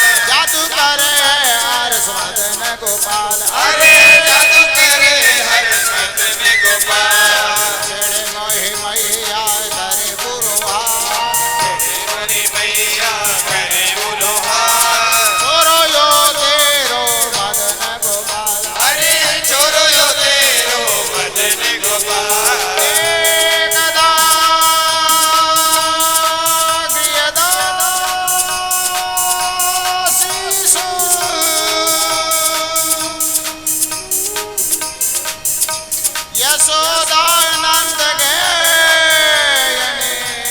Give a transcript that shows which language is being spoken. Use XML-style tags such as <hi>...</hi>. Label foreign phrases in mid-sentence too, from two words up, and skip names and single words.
<bra>जादू करे हर्ष मदन गोपाल। अरे जादू करे हर्ष मदन गोपाल। छेड़े मोहे मैया करे बुरो हाल, मनी मैया करे बुरो हाल, छोरो यो तेरो मदन गोपाल। अरे छोरो यो तेरो मदन गोपाल।</bra> <sa>एकदा गृहदासीसु यशोदानंद गयने</sa>